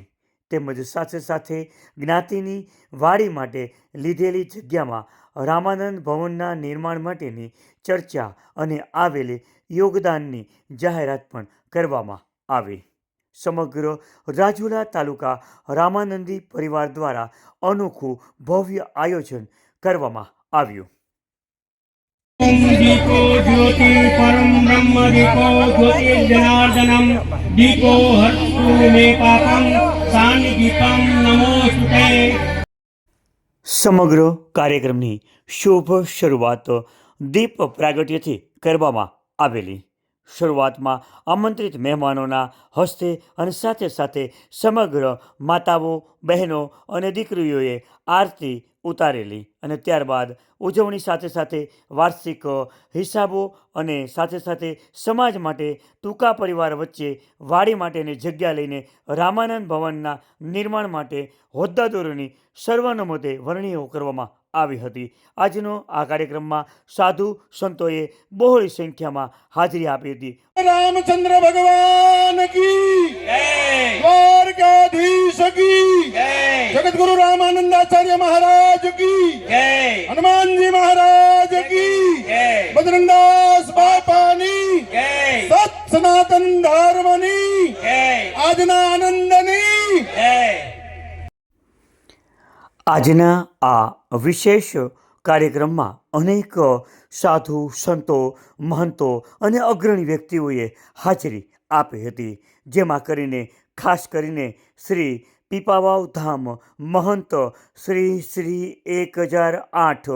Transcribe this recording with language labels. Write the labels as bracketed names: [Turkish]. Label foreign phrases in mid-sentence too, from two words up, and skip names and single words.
[Gujarati] તેમજ સાથે સાથે જ્ઞાતિની વાડી માટે લીધેલી જગ્યામાં રામાનંદ ભવનના નિર્માણ માટેની ચર્ચા અને આવેલી યોગદાનની જાહેરાત પણ કરવામાં આવી. સમગ્ર રાજુલા તાલુકા રામાનંદી પરિવાર દ્વારા અનોખું ભવ્ય આયોજન કરવામાં આવ્યું. [Sanskrit] दीपो ज्योति परम ब्रह्म दीपो ज्योतिर्जनार्दनम दीपो हर्षु मे पापम सानिदीपम नमोस्तुते. [Gujarati] સમગ્ર કાર્યક્રમની શુભ શરૂઆત દીપ પ્રાગટ્યથી કરવામાં આવેલી. શરૂઆતમાં આમંત્રિત મહેમાનોના હસ્તે અને સાથે સાથે સમગ્ર માતાઓ, બહેનો અને દીકરીઓએ આરતી ઉતારેલી અને ત્યારબાદ ઉજવણી સાથે સાથે વાર્ષિક હિસાબો અને સાથે સાથે સમાજ માટે ટૂંકા પરિવાર વચ્ચે વાડી માટેની જગ્યા લઈને રામાનંદ ભવનના નિર્માણ માટે હોદ્દાદારોની સર્વાનુમતે વરણીઓ કરવામાં આવી હતી. આજનો આ કાર્યક્રમમાં સાધુ સંતોએ બહોળી સંખ્યામાં હાજરી આપી હતી. [Hindi] रामचंद्र भगवान की जय, द्वारकाधीश की जय, जगत गुरु रामानंदाचार्य महाराज की जय, हनुमान जी महाराज की जय, [Gujarati] બજરંગદાસ બાપાની જય, સત સનાતન ધર્મની જય, આજના આનંદની જય. આજના આ વિશેષ કાર્યક્રમમાં અનેક સાધુ સંતો, મહંતો અને અગ્રણી વ્યક્તિઓએ હાજરી આપી હતી. જેમાં કરીને ખાસ કરીને શ્રી પીપાવાવ ધામ મહંત શ્રી 1008